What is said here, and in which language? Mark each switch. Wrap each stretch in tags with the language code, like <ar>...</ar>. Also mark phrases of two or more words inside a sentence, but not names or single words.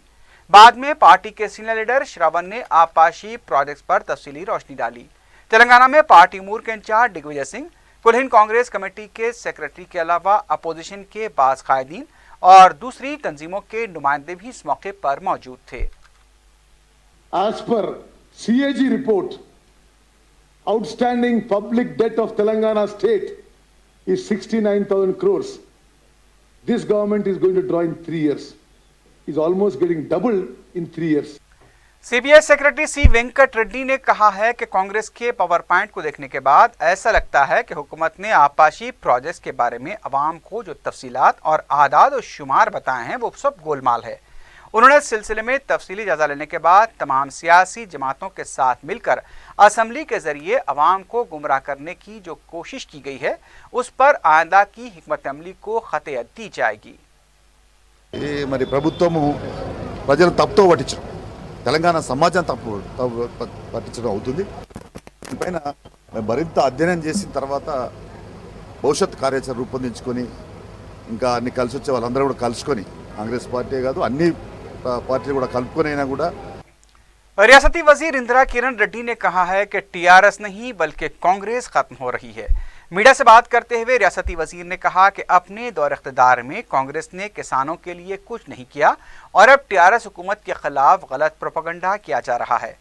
<ur>بعد میں پارٹی کے</ur> <en>senior leader</en> <ur>شرون نے آبپاشی پروجیکٹس پر تفصیلی روشنی ڈالی. تلنگانہ میں پارٹی امور کے انچارج دگوجے سنگھ، کل ہند کانگریس کمیٹی کے سکریٹری کے علاوہ اپوزیشن کے بعض قائدین اور دوسری تنظیموں کے نمائندے بھی اس موقع پر موجود تھے.</ur> <en>As per CAG report, outstanding public debt of Telangana state is 69,000 crores. This government is going to draw in 3 years. Is almost getting doubled in 3 years.</en> <ur>CBI سکریٹری C وینکٹ ریڈی نے کہا ہے کہ کانگریس کے</ur> <en>power point</en> <ur>کو دیکھنے کے بعد ایسا لگتا ہے کہ حکومت نے آبپاشی پروجیکٹس کے بارے میں عوام کو جو تفصیلات اور اعداد اور شمار بتائے ہیں وہ سب گول مال ہے. انہوں نے اس سلسلے میں تفصیلی جائزہ لینے کے بعد تمام سیاسی جماعتوں کے ساتھ مل کر اسمبلی کے ذریعے عوام کو گمراہ کرنے کی جو کوشش کی گئی ہے اس پر آئندہ کی حکمت عملی کو قطعیت دی جائے گی.</ur> <te>మరి ప్రభుత్వము ప్రజలు తప్పుతో పట్టించారు. తెలంగాణ సమాజం తప్పు పట్టించడం అవుతుంది. దీనిపైన మరింత అధ్యయనం చేసిన తర్వాత భవిష్యత్ కార్యాచరణ రూపొందించుకొని ఇంకా అన్ని కలిసి వచ్చే వాళ్ళందరూ కూడా కలుసుకొని కాంగ్రెస్ పార్టీ కాదు అన్ని పార్టీలు కూడా కలుపుకొని అయినా కూడా.</te> <ur>ریاستی وزیر اندرا کرن ریڈی نے کہا ہے کہ ٹی آر ایس نہیں بلکہ کانگریس ختم ہو رہی ہے. میڈیا سے بات کرتے ہوئے ریاستی وزیر نے کہا کہ اپنے دور اقتدار میں کانگریس نے کسانوں کے لیے کچھ نہیں کیا اور اب ٹی آر ایس حکومت کے خلاف غلط پروپیگنڈا کیا جا رہا ہے.</ur>